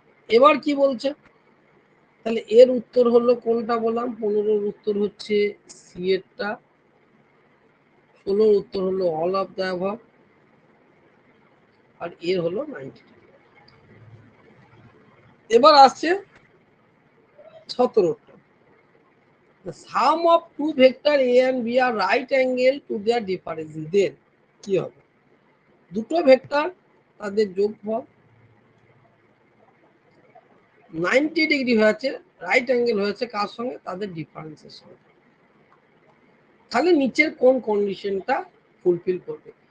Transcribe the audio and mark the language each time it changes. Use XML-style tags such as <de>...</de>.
<bn>এবার কি বলছে, তাহলে এর উত্তর হলো কোনটা বললাম, 15-র উত্তর হচ্ছে সি এরটা, 16-র উত্তর হলো</bn> <en>all of the above,</en> <bn>আর এর হলো 90। এবার আসছে 17টা,</bn> <en>the sum of two vector a and b are right angle to their difference, then</en> <bn>কি হবে? দুটো ভেক্টর তাদের যোগফল 90 ডিগ্রি হয়েছে, রাইট অ্যাঙ্গেল হয়েছে কার সঙ্গে? তাদের ডিফারেন্সের সঙ্গে। তাহলে নিচের কোন কন্ডিশনটা ফুলফিল করবে?</bn>